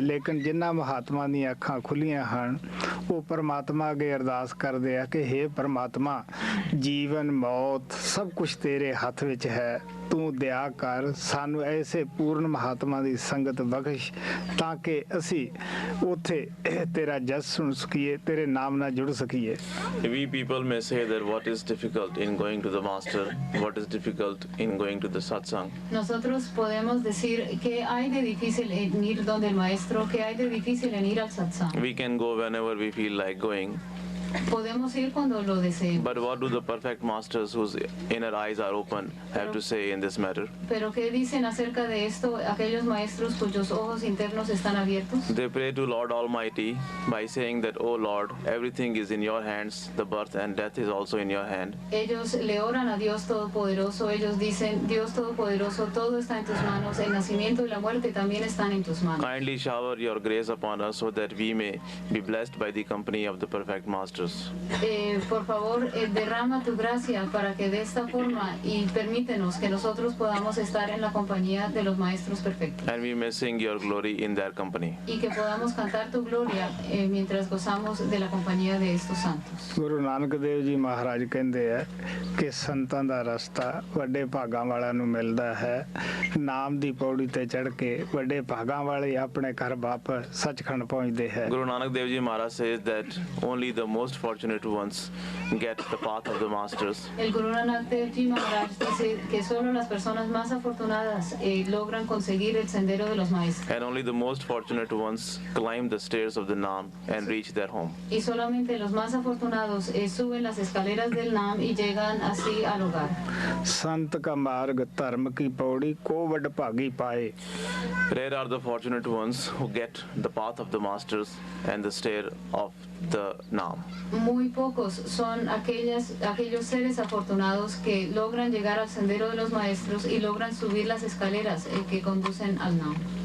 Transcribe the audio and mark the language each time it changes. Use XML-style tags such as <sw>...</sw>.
<pa>ਲੇਕਿਨ ਜਿਨ੍ਹਾਂ ਮਹਾਤਮਾ ਦੀਆਂ ਅੱਖਾਂ ਖੁੱਲੀਆਂ ਹਨ ਉਹ ਪਰਮਾਤਮਾ ਅੱਗੇ ਅਰਦਾਸ ਕਰਦੇ ਆ ਕਿ ਹੇ ਪਰਮਾਤਮਾ, ਜੀਵਨ ਮੌਤ ਸਭ ਕੁਝ ਤੇਰੇ ਹੱਥ ਵਿੱਚ ਹੈ, ਤੂੰ ਦਇਆ ਕਰ, ਸਾਨੂੰ ਐਸੇ ਪੂਰਨ ਮਹਾਤਮਾ ਦੀ ਸੰਗਤ ਬਖਸ਼ ਤਾਂ ਕਿ ਅਸੀਂ ਉੱਥੇ ਤੇਰਾ ਜਸ ਸੁਣ ਸਕੀਏ, ਤੇਰੇ ਨਾਮ ਨਾਲ ਜੁੜ ਸਕੀਏ।</pa> <en>We people may say that what is difficult in going to the master, what is difficult in going to the satsang.</en> <es>Nosotros podemos decir que hay de difícil en ir donde el maestro, que hay de difícil en ir al satsang.</es> <en>We can go whenever we feel like going.</en> <es>Podemos ir cuando lo deseemos.</es> <en>But what do the perfect masters whose inner eyes are open have to say in this matter?</en> <es>Pero ¿qué dicen acerca de esto aquellos maestros cuyos ojos internos están abiertos?</es> <en>They pray to Lord Almighty by saying that, "Oh Lord, everything is in your hands, the birth and death is also in your hand."</en> <es>Ellos le oran a Dios Todopoderoso, ellos dicen, Dios Todopoderoso, todo está en tus manos, el nacimiento y la muerte también están en tus manos.</es> <en>Kindly shower your grace upon us so that we may be blessed by the company of the perfect masters.</en> <es>Por favor, derrama tu gracia para que de esta forma y permítenos que nosotros podamos estar en la compañía de los maestros perfectos.</es> <en>And we may sing your glory in their company.</en> <es>Y que podamos cantar tu gloria mientras gozamos de la compañía de estos santos.</es> <pa>Guru Nanak Dev ji ਮਹਾਰਾਜ ਕਹਿੰਦੇ ਆ ਕਿ ਸੰਤਾਂ ਦਾ ਰਸਤਾ ਵੱਡੇ ਭਾਗਾਂ ਵਾਲਿਆਂ ਨੂੰ ਮਿਲਦਾ ਹੈ। ਨਾਮ ਦੀ ਪੌੜੀ ਤੇ ਚੜ੍ਹ ਕੇ ਵੱਡੇ ਭਾਗਾਂ ਵਾਲੇ ਆਪਣੇ ਘਰ ਵਾਪਸ ਸੱਚਖੰਡ ਪਹੁੰਚਦੇ ਹੈ।</pa> <en>Guru Nanak Dev Ji Maharaj says that only the most fortunate ones get the path of the masters.</en> <es>El Guru Nanak Dev Ji Maharaj dice que solo las personas más afortunadas logran conseguir el sendero de los maestros.</es> <en>And only the most fortunate ones climb the stairs of the Naam and reach their home.</en> <es>Y solamente los más afortunados suben las escaleras del Naam y llegan así al hogar.</es> <pa>संत का मार्ग धर्म की पौड़ी को वड भागी पाए।</pa> <en>Rare are the fortunate ones who get the path of the masters and the stair of the Naam.</en> <es>Muy pocos son aquellos seres afortunados que logran llegar al sendero de los maestros y logran subir las escaleras que conducen al Naam.</es>